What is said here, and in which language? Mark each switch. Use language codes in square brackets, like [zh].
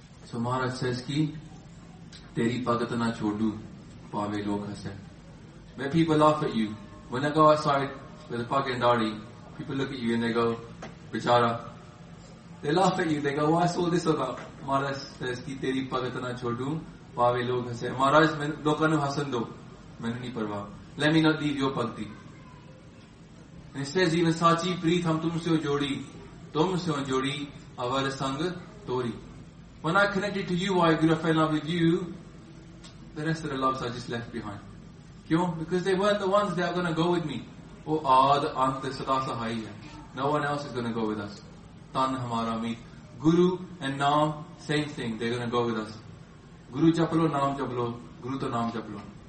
[en] So Maharaj says [pa] ਕਿ, ਤੇਰੀ ਭਗਤ ਨਾ ਛੋਡੂ, ਪਾਵੇ ਲੋਕ ਹਸੇਂ. [en] When people laugh at you, when I go outside with a fucking dadi, people look at you and they go, bichara. They laugh at you, they go, what's all this about? Maharaj says [pa] ਕਿ, ਤੇਰੀ ਭਗਤ ਨਾ ਛੋਡੂ, ਪਾਵੇ ਲੋਕ ਹਸੇਂ. ਮਹਾਰਾਜ, ਲੋਕਾਨੂ ਹਸਣ ਦੋ, ਮੈਨੂ ਨੀ ਪਰਵਾ. [en] Let me not leave your bhakti. And it says, even [pa] ਸਚੀ ਪ੍ਰੀਤ ਹਮ ਤੁਮ ਸੇ ਹੋ ਜੋੜੀ, ਅਵਰ ਸੰਗ ਤੋੜੀ. [en] When I connected to you, I grew up in love with you, the rest of the loves are just left behind. Kyo? Because they weren't the ones that are going to go with me. [pa] Oh, aad ant sada sahai hai. [en] No one else is going to go with us. [pa] Tan hamara meet. [en] Guru and naam, same thing, they're going to go with us. [pa] ਗੁਰੂ ਜਪਲੋ, ਨਾਮ ਜਪਲੋ, ਗੁਰੂ ਤੋ ਨਾਮ ਜਪਲੋ.